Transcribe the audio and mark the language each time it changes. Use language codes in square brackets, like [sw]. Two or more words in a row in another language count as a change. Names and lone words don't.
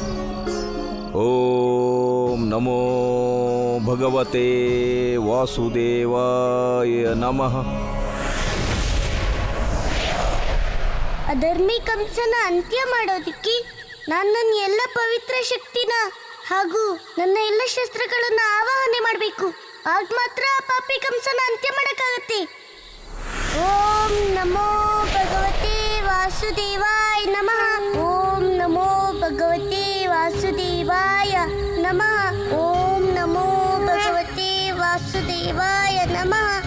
[sa] ಓಂ ನಮೋ ಭಗವತೆ ವಾಸುದೇವಾಯ ನಮಃ. [kn] ಅಧರ್ಮಿ ಕಂಸನ ಅಂತ್ಯ ಮಾಡೋದಿಕ್ಕೆ ನಾನು ನನ್ನ ಎಲ್ಲ ಪವಿತ್ರ ಶಕ್ತಿನ ಹಾಗೂ ನನ್ನ ಎಲ್ಲ ಶಸ್ತ್ರಗಳನ್ನು ಆವಾಹನೆ ಮಾಡಬೇಕು. ಆಗ ಮಾತ್ರ ಆ ಪಾಪಿ ಕಂಸನ ಅಂತ್ಯ ಮಾಡೋಕ್ಕಾಗತ್ತೆ. [sa] ಓಂ ನಮೋ ಭಗವತೆ ವಾಸುದೇವಾಯ ನಮಃ. ಓಂ ನಮೋ ಭಗವತೆ ವಾಸುದೇವಾಯ ನಮಃ. ಓಂ ನಮೋ ಭಗವತೆ ವಾಸುದೇವಾಯ ನಮಃ.